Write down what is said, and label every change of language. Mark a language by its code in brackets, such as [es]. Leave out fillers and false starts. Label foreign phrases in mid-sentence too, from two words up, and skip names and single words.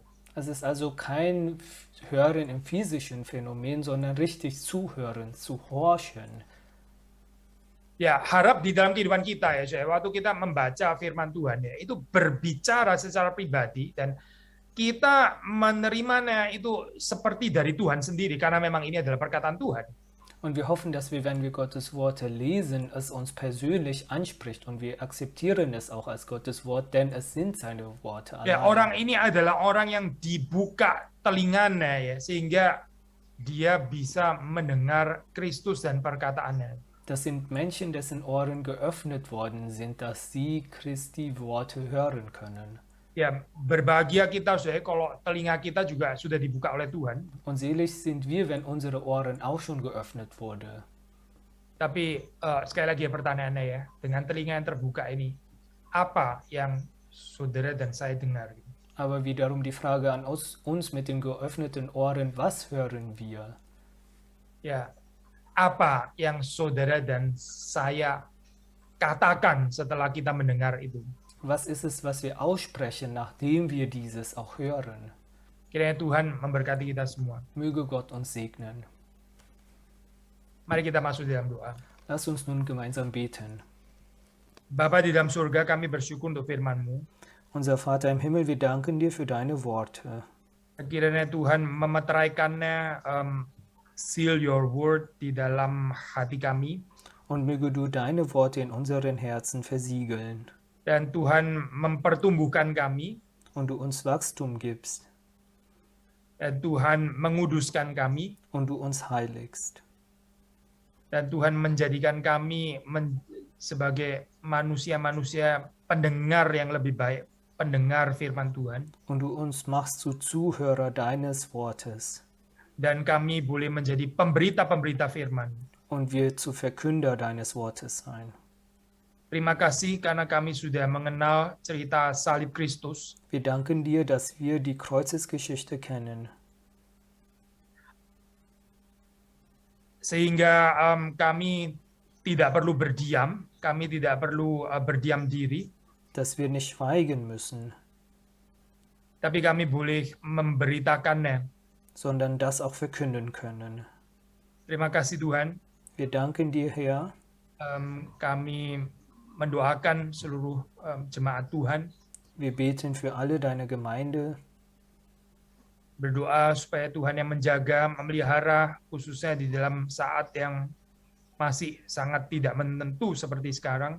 [de] Es ist also kein Hören im physischen Phänomen, sondern richtig zuhören, zu horchen. [id] Ya, harap di dalam kehidupan kita ya, waktu kita membaca firman Tuhan ya, itu berbicara secara pribadi dan kita menerimanya itu seperti dari Tuhan sendiri karena memang ini adalah perkataan Tuhan. [de] Und wir hoffen, dass wir, wenn wir Gottes Worte lesen, es uns persönlich anspricht und wir akzeptieren es auch als Gottes Wort, denn es sind seine Worte [id] Ya, [de] allein. [id] orang ini adalah orang yang dibuka telinganya ya, sehingga dia bisa mendengar Kristus dan perkataannya. [de] Das sind Menschen, dessen Ohren geöffnet worden sind, dass sie Christi Worte hören können. [id] Ya, berbahagia kita saudara kalau telinga kita juga sudah dibuka oleh Tuhan. [de] Und selig sind wir, wenn unsere Ohren auch schon geöffnet wurde. [id] Tapi sekali lagi ya pertanyaannya ya, dengan telinga yang terbuka ini, apa yang saudara dan saya dengar? [de] Aber wiederum die Frage an uns mit den geöffneten Ohren, was hören wir? [id] Ya, apa yang saudara dan saya katakan setelah kita mendengar itu? [de] Was ist es, was wir aussprechen, nachdem wir dieses auch hören? [id] Kiranya Tuhan memberkati kita semua. [de] Möge Gott uns segnen. [id] Mari kita masuk dalam doa. [de] Lass uns nun gemeinsam beten. [id] Bapa di dalam surga, kami bersyukur untuk firman-Mu. [de] Unser Vater im Himmel, wir danken dir für deine Worte. [id] Kiranya Tuhan memeteraikannya, [en] seal your word [id] di dalam hati kami. [de] Und möge du deine Worte in unseren Herzen versiegeln. [id] Dan Tuhan mempertumbuhkan kami. [de] Und du uns Wachstum gibst. [id] Dan Tuhan menguduskan kami. [de] Und du uns heiligst. [id] Dan Tuhan menjadikan kami sebagai manusia-manusia pendengar yang lebih baik, pendengar firman Tuhan. [de] Und du uns machst zu Zuhörer deines Wortes. [id] Dan kami boleh menjadi pemberita-pemberita firman. [de] Und wir zu Verkünder deines Wortes sein. [id] Terima kasih karena kami sudah mengenal cerita salib Kristus. [de] Wir danken dir, dass wir die Kreuzesgeschichte kennen. [id] Sehingga kami tidak perlu berdiam, kami tidak perlu berdiam diri. [de] Dass wir nicht schweigen müssen. [id] Tapi kami boleh memberitakannya. [de] Sondern das auch verkünden können. [id] Terima kasih Tuhan. [de] Wir danken dir, Herr. [id] Kami mendoakan seluruh jemaat Tuhan. [de] Wir beten für alle deine Gemeinde. [id] Berdoa supaya Tuhan yang menjaga, memelihara, khususnya di dalam saat yang masih sangat tidak menentu seperti sekarang.